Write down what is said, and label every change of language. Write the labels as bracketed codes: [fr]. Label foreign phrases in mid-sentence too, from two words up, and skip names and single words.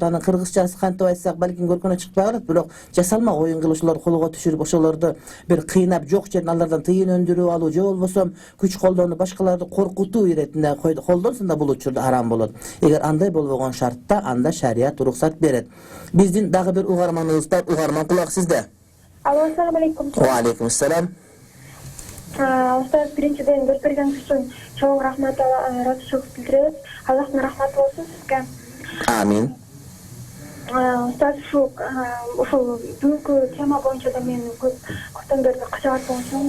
[ky] Анын кыргызчасы кантип айтсак балким көркүнө чыкпай калат, бирок жасалма оюн кылып ошолорду колго түшүрүп, ошолорду бир кыйнап, жок жерден алардан тыйын өндүрүп алуу же болбосо күч колдонуп башкаларды коркутуу иретинде колдонсо да бул учурда арам болот. Эгер андай болбогон шартта анда шарият уруксат берет. Биздин дагы бир угарманыбыз бар. Угарман, кулак сизде. Алло, [ar] السلام عليكم. وعليكم السلام. [ky] Устаз, биринчиден көрсөтгөнүңүз үчүн чоң рахмат билдиребиз. Аллахтын рахматы болсун сизге. Амин. Устаз, ушул бүгүнкү тема боюнча да мен көптөн бери кызыгат болчумун.